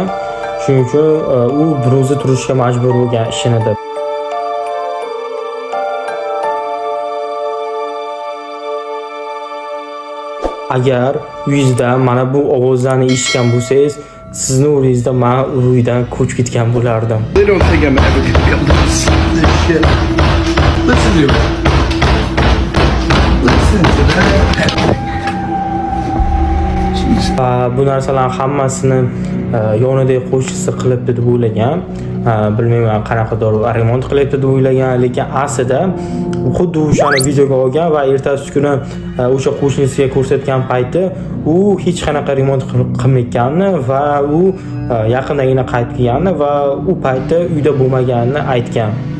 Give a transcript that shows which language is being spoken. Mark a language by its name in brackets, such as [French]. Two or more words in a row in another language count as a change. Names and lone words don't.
[Uzbek] Shuning uchun u bir o'zi turishga majbur bo'lgan ishini deb. Agar uyingizda mana bu ovozlarni eshitgan bo'lsangiz, sizni o'rningizda men uydan ko'chib ketgan bo'lardim. [English] They don't think I'm ever gonna be able to stop this shit. Listen to it. Listen to that. Jesus. [Uzbek] Bu narsalarning hammasini yonidagi qo'shnisi qilibdi deb o'ylagan. Bilmayman qanaqadir remont qilyapti deb o'ylagan, lekin aslida xuddi o'shani videoga olgan va ertasi kuni o'sha qo'shnisiga ko'rsatgan payti u hech qanaqa remont qilmayotganini va u yaqindagina qaytib kelganini va u payti uyda bo'lmaganini aytgan.